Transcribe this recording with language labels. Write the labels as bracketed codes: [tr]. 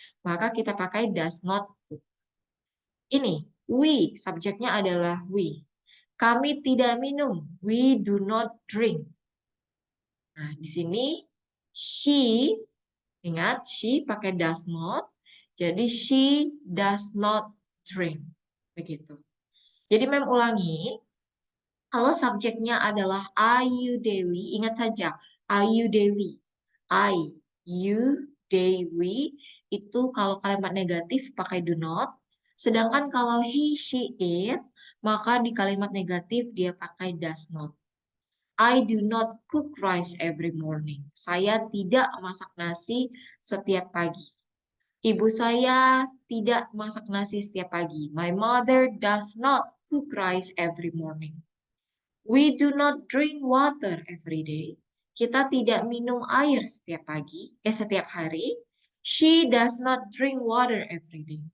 [id] Maka kita pakai does not cook. Ini, we, subjeknya adalah we. Kami tidak minum, we do not drink. Nah, di sini she, ingat she pakai does not. [en] Jadi she does not drink. Begitu. [id] Jadi mem ulangi, kalau subjeknya adalah Ayu Dewi, ingat saja Ayu Dewi. I, you, Dewi itu kalau kalimat negatif pakai do not. Sedangkan kalau he, she, it, maka di kalimat negatif dia pakai does not. [en] I do not cook rice every morning. [id] Saya tidak masak nasi setiap pagi. Ibu saya tidak masak nasi setiap pagi. [en] My mother does not cook rice every morning. [id] We do not drink water every day. Kita tidak minum air setiap pagi, setiap hari. [en] She does not drink water every day.